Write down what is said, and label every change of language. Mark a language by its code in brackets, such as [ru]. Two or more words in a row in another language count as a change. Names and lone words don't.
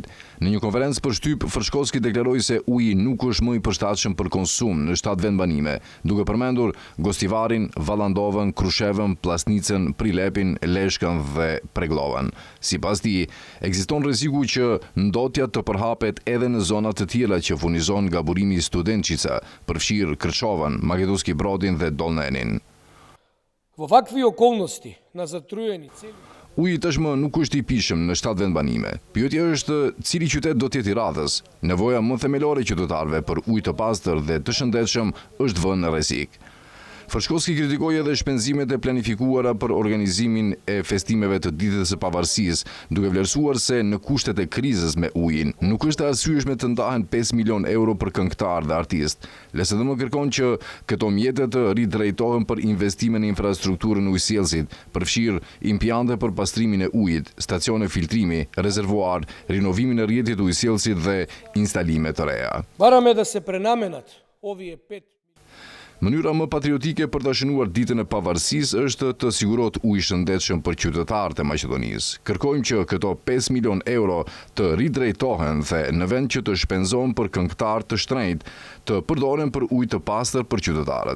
[sq] Në një konferencë për shtyp, Frshkovski deklaroi se uji nuk është më i përshtatshëm për konsum në 7 vendbanime, duke përmendur Gostivarin, Vallandovën, Krushevën, Plasnicën, Prilepin, Leshkën dhe Preglovën. Sipas tij, ekziston rreziku që ndotja të përhapet edhe në zonat të tjera që furnizon nga burimi Studenčica, përfshirë Krčovën, Makedonski Brodin dhe Dolnenin. [mk] Во вакви околности на затруени цели. [sq] Uji tashmë nuk është i pishëm në 7 vendbanime. Pyetja është cili qytet do të jetë i radhës. Nevoja më themelore e qytetarëve për ujë të pastër dhe të shëndetshëm është vënë në rrezik. Frshkovski kritikoi edhe shpenzimet e planifikuara për organizimin e festimeve të ditës së pavarësisë, duke vlerësuar se në kushtet e krizës me ujin nuk është e arsyeshme të ndahen 5 milion euro për këngëtar dhe artist. LSDM kërkon që këto mjete të ridrejtohen për investime në infrastrukturën ujësjellësit, përfshirë impiante për pastrimin e ujit, stacione filtrimi, rezervuar, rinovimin e rrjetit ujësjellësit dhe instalime të reja. [mk] Бараме да се пренamenat овие 5. [sq] Mënyra më patriotike për të shënuar ditën e pavarësisë është të sigurohet ujë i shëndetshëm për qytetarët e Maqedonisë. Kërkojmë që këto 5 milion euro të ridrejtohen dhe në vend që të shpenzohen për këngëtar të shtrenjtë, të përdoren për ujë të pastër për qytetarët.